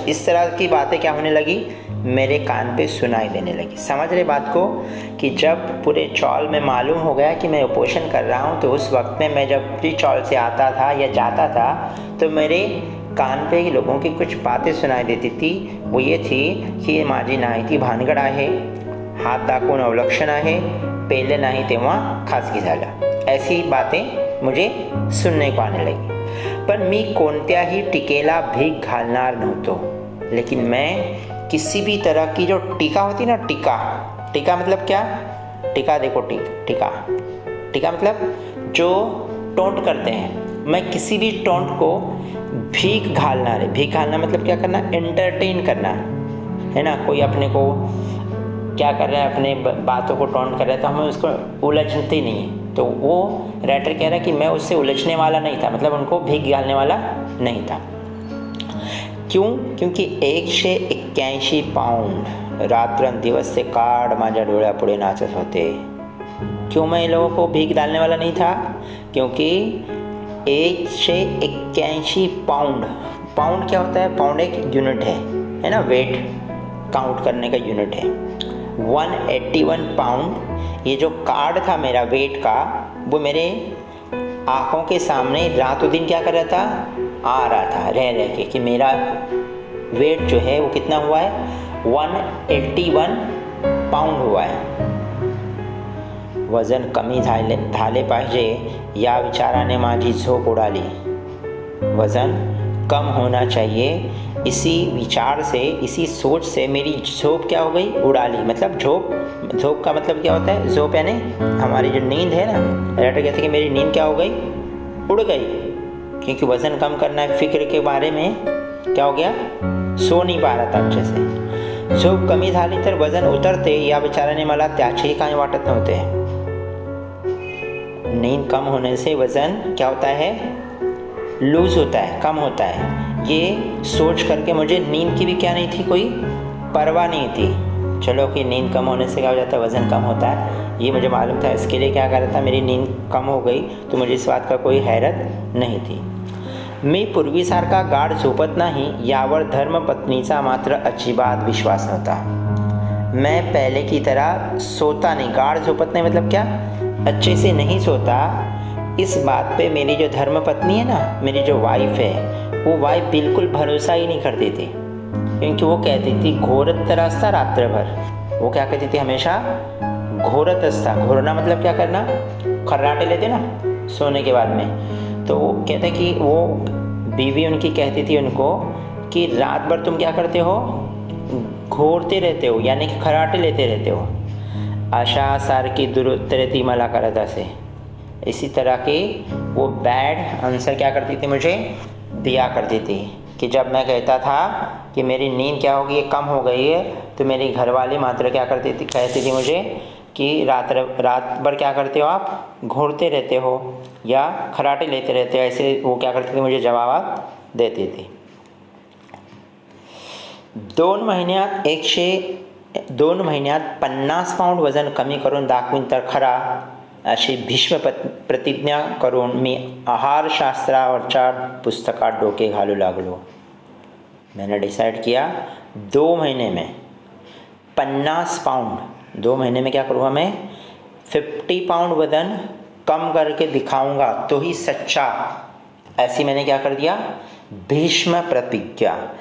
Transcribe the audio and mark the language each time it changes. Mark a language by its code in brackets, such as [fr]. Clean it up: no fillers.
[hi] इस तरह की बातें क्या होने लगी, मेरे कान पे सुनाई देने लगी। समझ रहे बात को, कि जब पूरे चौल में मालूम हो गया कि मैं उपोषण कर रहा हूँ तो उस वक्त में मैं जब भी चौल से आता था या जाता था तो मेरे कान पे लोगों की कुछ बातें सुनाई देती थी। वो ये थी की [mr] ये माझी नाही ती भानगड आहे, हात दाखवून अवलक्षण आहे, पेले नाही तेव्हा खाजगी झालं, [hi] ऐसी बातें मुझे सुनने को आने लगी। [mr] पण मी कोणत्याही टीकेला भीक घालणार नव्हतो, [hi] लेकिन मैं किसी भी तरह की जो टीका होती ना, टीका मतलब क्या, टीका देखो, टीका मतलब जो टोंट करते हैं, मैं किसी भी टोंट को भीख घालना मतलब क्या करना, एंटरटेन करना है ना। कोई अपने को क्या कर रहा है, अपने बातों को टोंट कर रहा है तो हमें उसको उलझते नहीं है। तो वो राइटर कह रहा है कि मैं उससे उलझने वाला नहीं था, मतलब उनको भीख घालने वाला नहीं था। क्यों, क्योंकि [mr] 181 पाउंड रात्रंदिवस ते काळ माझ्या डोळ्यापुढे नाचत होते। [hi] क्यों मैं इन लोगों को भीख डालने वाला नहीं था, क्योंकि 181 पाउंड क्या होता है, पाउंड एक यूनिट है ना, वेट काउंट करने का यूनिट है। 181 पाउंड, ये जो कार्ड था मेरा वेट का, वो मेरे आँखों के सामने रातों दिन क्या कर रहा था, आ रहा था रह के, कि मेरा वेट जो है वो कितना हुआ है, 181 पाउंड हुआ है। [mr] वजन कमी झाले पाहिजे या विचाराने माझी झोप उडाली। [hi] वज़न कम होना चाहिए, इसी विचार से, इसी सोच से मेरी झोप क्या हो गई, उड़ाली। मतलब झोप का मतलब क्या होता है, झोप यानी हमारी जो नींद है ना, राइटर कहते हैं कि मेरी नींद क्या हो गई, उड़ गई, क्योंकि वज़न कम करना है, फिक्र के बारे में क्या हो गया, सो नहीं पा रहा था अच्छे से। [mr] झोप कमी झाली तर वजन उतरते या विचाराने मला त्याचेही काही वाटत नव्हते। [hi] नींद कम होने से वज़न क्या होता है, लूज होता है, कम होता है। ये सोच करके मुझे नींद की भी क्या नहीं थी, कोई परवाह नहीं थी। चलो कि नींद कम होने से क्या हो जाता है, वज़न कम होता है, ये मुझे मालूम था। इसके लिए क्या कर रहा था, मेरी नींद कम हो गई तो मुझे इस बात का कोई हैरत नहीं थी। [mr] मी पूर्वीसारखा गाढ झोपत नाही यावर धर्मपत्नीचा मात्र अजिबात विश्वास नव्हता। [hi] मैं पहले की तरह सोता नहीं, [mr] गाढ झोपत [hi] नहीं मतलब क्या, अच्छे से नहीं सोता। इस बात पे मेरी जो धर्मपत्नी है ना, मेरी जो वाइफ है, वो वाइफ बिल्कुल भरोसा ही नहीं करती थी, क्योंकि वो कहती थी [mr] घोरत रास्ता रात्र भर। [hi] वो क्या कहती थी हमेशा, [mr] घोरत रास्ता, [hi] घोरना मतलब क्या करना, खर्राटे लेते ना सोने के बाद में। तो वो कहते कि वो बीवी उनकी कहती थी उनको कि रात भर तुम क्या करते हो, घोरते रहते हो, यानी कि खर्राटे लेते रहते हो। [mr] आशा सारखी दुरुत्तरे मला करत असे, [hi] इसी तरह की वो बैड आंसर क्या करती थी, मुझे दिया करती थी। कि जब मैं कहता था कि मेरी नींद क्या होगी, ये कम हो गई है, तो मेरी घरवाली मात्र क्या करती थी, कहती थी मुझे कि रात भर क्या करते हो आप, घूरते रहते हो या खराटे लेते रहते हो, ऐसे वो क्या करती थी, मुझे जवाब देती थी। [mr] 2 महिन्यात 50 पाऊंड वजन कमी करून दाखवीन तर खरा, अशी भीष्म प्रतिज्ञा करून मी आहारशास्त्रावरच्या पुस्तकात डोके घालू लागलो। [hi] मैंने डिसाइड किया 2 महीने में 50 पाउंड, 2 महीने में क्या करूँगा मैं, 50 पाउंड वजन कम करके दिखाऊंगा तो ही सच्चा, ऐसी मैंने क्या कर दिया, भीष्म प्रतिज्ञा।